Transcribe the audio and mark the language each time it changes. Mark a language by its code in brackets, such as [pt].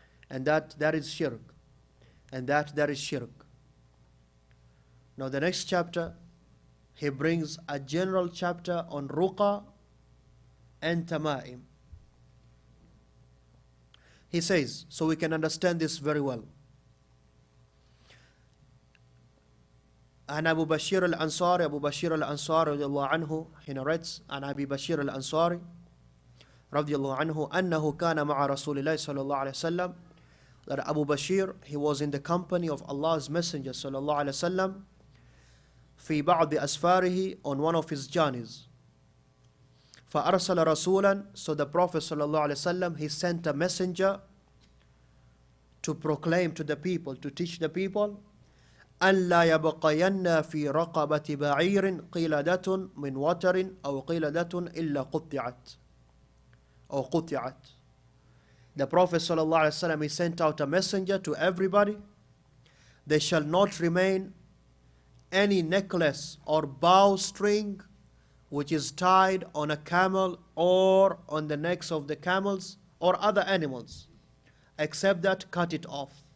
[en] And that is shirk. And that is shirk. Now the next chapter, he brings a general chapter on ruqa and tama'im. He says, so we can understand this very well. [ar] عن أبو بشير الأنصاري أبو بشير الأنصاري رضي الله عنه [en] he narrates [ar] عن أبي بشير الأنصاري رضي الله عنه أنه كان مع رسول الله صلى الله عليه وسلم [en] that Abu Bashir, he was in the company of Allah's Messenger [ar] صلى الله عليه وسلم في بعض أسفاره [en] on one of his journeys. [ar] فأرسل رسولا, [en] so the Prophet [ar] صلى الله عليه وسلم, [en] he sent a messenger to proclaim to the people, to teach the people, [ar] أن لا يبقين في رقبة بعير قلادة من وتر أو قلادة إلا قطعت أو قطعت. [en] The Prophet [ar] صلى الله عليه وسلم, [en] he sent out a messenger to everybody. There shall not remain any necklace or bowstring which is tied on a camel or on the necks of the camels or other animals, except that cut it off.